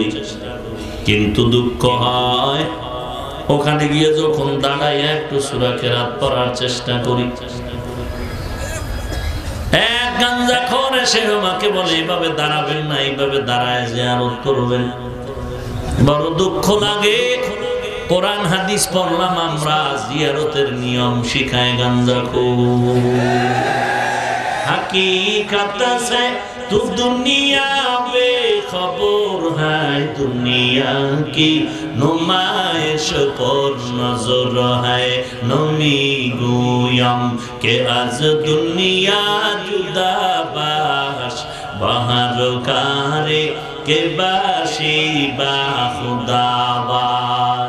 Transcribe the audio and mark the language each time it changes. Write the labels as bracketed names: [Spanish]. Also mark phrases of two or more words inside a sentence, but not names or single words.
[Bangla] কিন্তু দুঃখ হয়, ওখানে গিয়ে যখন দাঁড়াই একটু সূরা কেরাত পড়ার চেষ্টা করি, এক গাঞ্জাখোর এসে আমাকে বলে এইভাবে দাঁড়াবেন না, এইভাবে দাঁড়ায় জিয়ারত করবেন। বড় দুঃখ লাগে। কোরআন হাদিস পড়লাম আমরা, জিয়ারতের নিয়ম শিখায় গাঞ্জাখোর। [Urdu] حقیقت سے تو دنیا بے خبر ہے، دنیا کی نمائش پر نظر ہے. [Persian] نمی‌گویم که از دنیا جدا باش، به هر کاری که باشی با خدا باش.